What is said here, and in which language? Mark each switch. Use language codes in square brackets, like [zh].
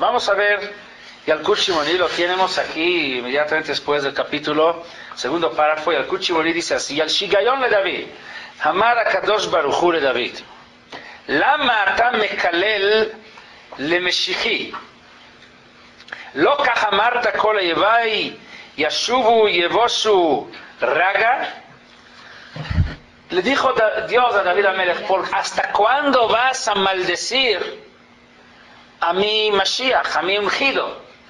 [es] Vamos a ver, y al Kuchimoni lo tenemos aquí inmediatamente después del capítulo, segundo párrafo, y al Kuchimoni dice así: al Shigayon le David, [he] אמר הקדוש ברוך הוא לדוד, למה אתה מקלל למשיחי? לא כך אמרת כל אויביי ישובו יבושו רגע? [es] Le dijo Dios a David Amelech, ¿hasta cuándo vas a maldecir a mi Mashiach, a mi ungido?